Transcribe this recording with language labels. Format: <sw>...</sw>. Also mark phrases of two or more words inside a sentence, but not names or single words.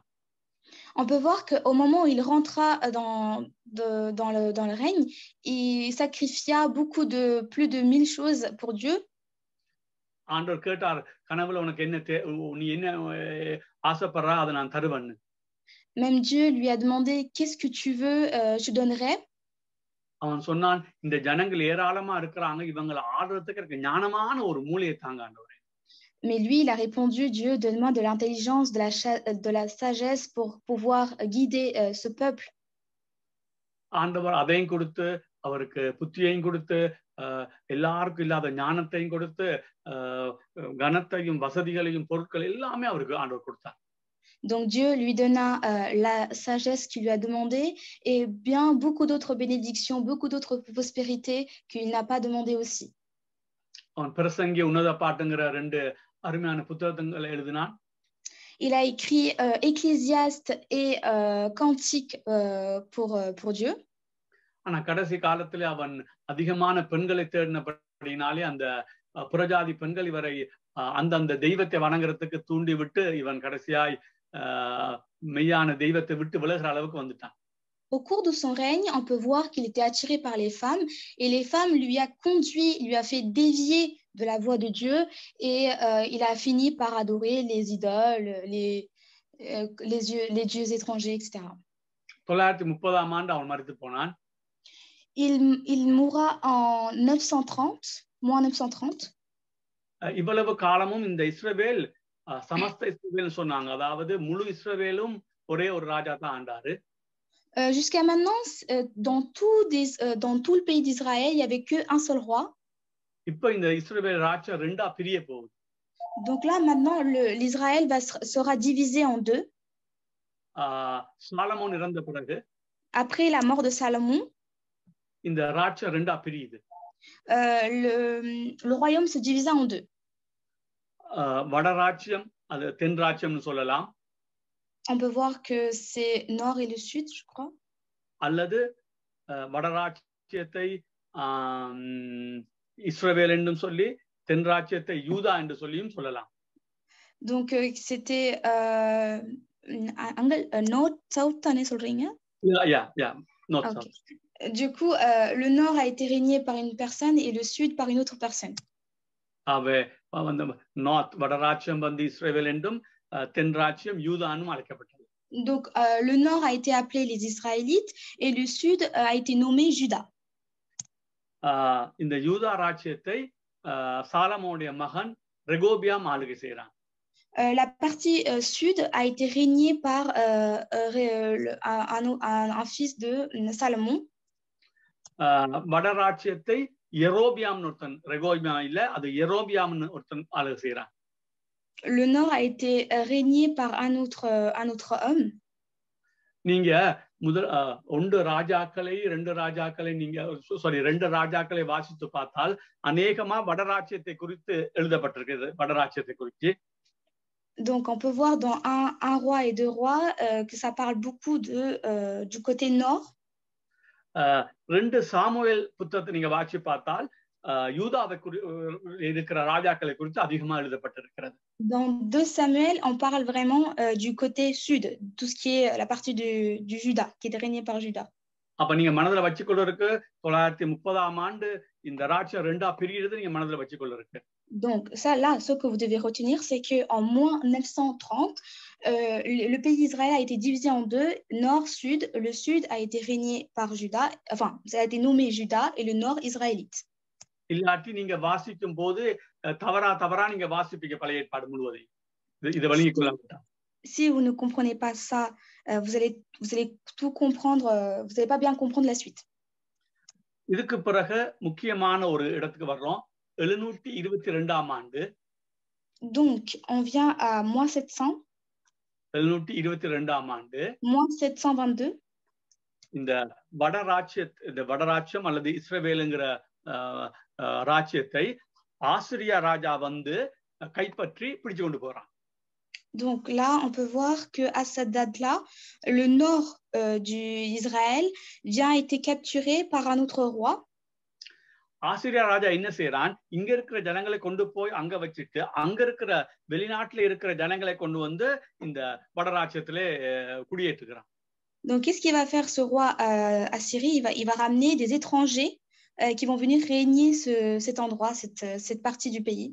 <fr>On peut voir qu'au moment où il rentra dans le règne, il sacrifia plus de 1000 choses pour Dieu.</fr> <ta>ஆண்டவர் கேட்டார், கனவுல உனக்கு நீ என்ன ஆசைப்படுறா அதை நான் தருவேன்னு.</ta> <fr>Même Dieu lui a demandé qu'est-ce que tu veux, je donnerai.</fr> <ta>அவன் சொன்னான், இந்த ஜனங்கள் ஏராளமா இருக்கிறாங்க, இவங்களை ஆடுறதுக்கு எனக்கு ஞானமான ஒரு மூளையை தாங்க ஆண்டவரே.</ta> <fr>Mais lui, il a répondu, Dieu, donne-moi de l'intelligence, de la sagesse pour pouvoir guider ce peuple.</fr> <ta>ஆண்டவர் அதையும் கொடுத்து, அவருக்கு புத்தியையும் கொடுத்து, எல்லாருக்கும் இல்லாத ஞானத்தையும் கொடுத்து, கனத்தையும் வசதிகளையும் பொருட்கள் எல்லாமே அவருக்கு ஆண்டவர் கொடுத்தார்.</ta> <fr>Donc Dieu lui donna la sagesse qu'il lui a demandé et bien beaucoup d'autres bénédictions, beaucoup d'autres prospérités qu'il n'a pas demandé aussi.</fr> <ta>அவன் பிரசங்கி உன்னத பாட்டுங்கிற 2 அருமையான புத்தகங்களை எழுதினான்.</ta> <fr>Il a écrit Ecclésiaste et Cantique pour Dieu.</fr> <ta>ஆனா கடைசி காலத்துல அவன் அதிகமான பெண்களை தேடினபடினாலே அந்த புறஜாதி பெண்கள் இவரை அந்த தெய்வத்தை வணங்குறதுக்கு தூண்டி விட்டு இவன் கடைசியாய் மெய்யான தெய்வத்தை விட்டு விலகுற அளவுக்கு வந்துட்டான்.</ta> <fr>Au cours de son règne, on peut voir qu'il était attiré par les femmes et les femmes lui a fait dévier de la voie de Dieu et il a fini par adorer les idoles, les dieux étrangers, etc.</fr> <ta>930 ஆண்டு அவன் மரித்து போனான்.</ta> <fr>Il mourra en 930, moins 930.</fr> <ta>இவ்வளவு காலமும் இந்த இஸ்ரவேல் சமஸ்த இஸ்ரவேல் சொன்னாங்க, அதாவது முழு இஸ்ரவேலும் ஒரே ஒரு ராஜா தான் ஆண்டாரு.</ta> <fr>Jusqu'à maintenant, dans tout le pays d'Israël, il n'y avait qu'un seul roi.</fr> <ta>இப்போ இந்த இஸ்ரவேல் ராஜ்யம் ரெண்டா பிரிய போகுது.</ta> <fr>Donc là, maintenant, l'Israël sera divisé en deux.</fr> <ta>சாலமோன் இறந்த பிறகு,</ta> <fr>après la mort de Salomon,</fr> <ta>இந்த ராஜ்யம் ரெண்டா பிரியுது.</ta> <fr>Le royaume se divisa en deux.</fr> <ta>வட ராஜ்யம், அது தென் ராஜ்யம்னு சொல்லலாம்.</ta> <fr>On peut voir que c'est nord et le sud, je crois.</fr> <ta>அல்லது வட ராஜ்யத்தை இஸ்ரவேல் என்றும் சொல்லி தென் ராஜ்யத்தை யூதா என்று சொல்லியும் சொல்லலாம்.</ta> <fr>Donc c'était</fr> <en>north south</en> <ta>தானே சொல்றீங்க?</ta> <en>Yeah, north south.</en> <fr>Du coup, le nord a été régné par une personne et le sud par une autre personne. Donc, le nord a été appelé les Israélites et le sud a été nommé Juda.</fr> <ta>இந்த யூதா ராஜ்யத்தை சாலமோனுடைய மகன் ரெகோபியாம் ஆளுகை செய்றான்.</ta> <fr>La partie sud a été régnée par un fils de Salomon.</fr> <ta>வட ராஜ்யத்தை யெரோபியாம்னு ஒருத்தன், ரெகோபியாம் இல்ல, அது யெரோபியாம்னு ஒருத்தன் ஆளுகை செய்றான்.</ta> <fr>le nord a été régné par un autre homme.</fr> <ta>நீங்க முதல் ரெண்டு ராஜாக்களை நீங்க ரெண்டு ராஜாக்களை வாசித்து பார்த்தால் அநேகமா வடராட்சியத்தை குறித்து எழுதப்பட்டிருக்கிறது. வடராட்சியத்தை குறித்து</ta> <fr>Donc, on peut voir dans un roi et deux rois que ça parle beaucoup du côté nord.</fr> <ta>ரெண்டு சாமுவேல் புத்தகத்தை நீங்க வாசி பார்த்தால் யூதாவை இருக்கிற ராஜாக்களை குறித்து அதிகமா எழுதப்பட்டிருக்கிறது.</ta> <fr>Dans 2 Samuel, on parle vraiment du côté sud, tout ce qui est la partie du Juda, qui est régné par Juda.</fr> <ta>அப்ப நீங்க மனதில் வச்சுக்கொள்ளுக்கு 930ஆம் ஆண்டு இந்த ராஜ்யம் ரெண்டா பிரிகிறது நீங்க மனதில் வச்சுக்கொள்ளுக்கு.</ta> <fr>Donc ça là, ce que vous devez retenir, c'est que en moins 930, le pays d'Israël a été divisé en deux, nord-sud. Le sud a été régné par Juda, enfin ça a été nommé Juda et le nord israélite.</fr> <ta>இல்லாட்டி நீங்க வாசிக்கும் போது தவறா நீங்க வாசிப்பீங்க பழைய ஏற்பாடு முழுவதையும். இதை வழங்கி கொள்ள.</ta> <fr>Si vous ne comprenez pas ça, vous allez tout comprendre, vous n'allez pas bien comprendre la suite.</fr> <ta>இதுக்கு பிறகு முக்கியமான ஒரு இடத்துக்கு வர்றோம். 722ஆம் ஆண்டு.</ta> <fr>Donc on vient à moins 700.</fr> <ta>722ஆம் ஆண்டு.</ta> <fr>moins 722.</fr> <ta>இந்த வடராட்சியம் அல்லது இஸ்ரவேலுங்கிற ராஜ்யத்தை ஆசிரியா ராஜா வந்து கைப்பற்றி பிடிச்சு கொண்டு போறான்.</ta> <fr>Donc là, on peut voir qu'à cette date-là, le nord d'Israël vient été capturé par un autre roi.</fr> <ta>ஆசிரியா ராஜா என்ன செய்யறான்? இங்க இருக்கிற ஜனங்களை கொண்டு போய் அங்க வச்சுட்டு அங்க இருக்கிற வெளிநாட்டுல இருக்கிற ஜனங்களை கொண்டு வந்து இந்த வடராட்சியத்திலே குடியேற்றுகிறான்.</ta> <fr>Donc qu'est-ce qu'il va faire ce roi Assyrie? Il va ramener des étrangers qui vont venir régner cet endroit, cette partie du pays.</fr>